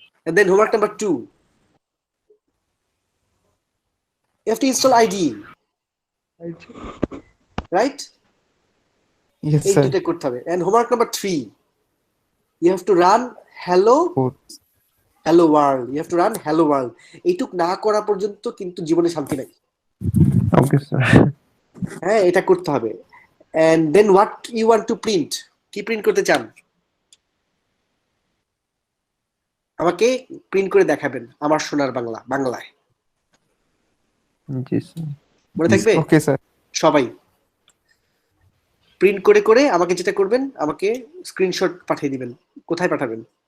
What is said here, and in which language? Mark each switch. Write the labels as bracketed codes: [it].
[en] And then homework number 2, you have to install IDE, right? Yes, [bn] এই [en] sir. [bn] দুটো করতে হবে। [en] And homework number 3, you have to run hello world. You have to run hello world. [bn] এইটুক না করা পর্যন্ত কিন্তু জীবনে শান্তি নাই। [en] Okay, sir. [bn] হ্যাঁ, এটা করতে হবে। [en] And then what you want to print? [bn] কি প্রিন্ট করতে চান? আমাকে প্রিন্ট করে দেখাবেন আমার সোনার বাংলা, বাংলায়। জি স্যার। মনে থাকবে? Okay sir. সবাই প্রিন্ট করে করে আমাকে যেটা করবেন, আমাকে স্ক্রিনশট পাঠিয়ে দিবেন। কোথায় পাঠাবেন?